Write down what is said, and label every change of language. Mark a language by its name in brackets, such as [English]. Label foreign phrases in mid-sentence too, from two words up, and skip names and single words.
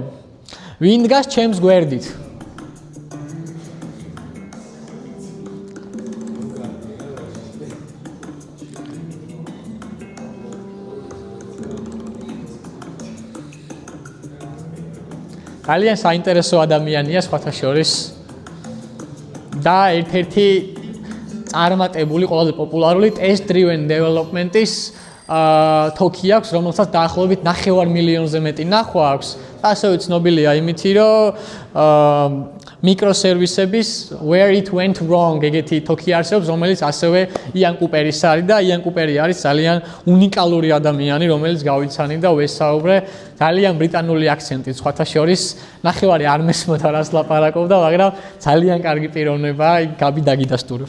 [Georgian] ვინ დგას ჩემს გვერდით? ძალიან საინტერესო ადამიანია სხვათა შორის და ერთ-ერთი წარმატებული, ყველაზე პოპულარული [English] test driven development- [Georgian] ის თოქი აქვს, რომელსაც დაახლოებით 9 მილიონზე მეტი ნახვა აქვს. ასევე ცნობილია იმითი, რომ მიკროსერვისების [English] where it went wrong [Georgian] ეგეთი თოქი არსებობს, რომელიც ასევე იან კუპერის არის და იან კუპერი არის ძალიან უნიკალური ადამიანი, რომელიც გავიცანი და ვესაუბრე ძალიან ბრიტანული აქცენტით სხვათა შორის. ნახევარი არ მესმოდა რას ლაპარაკობდა, მაგრამ ძალიან კარგი პიროვნებაა, გაბი დაგიდასტურებთ.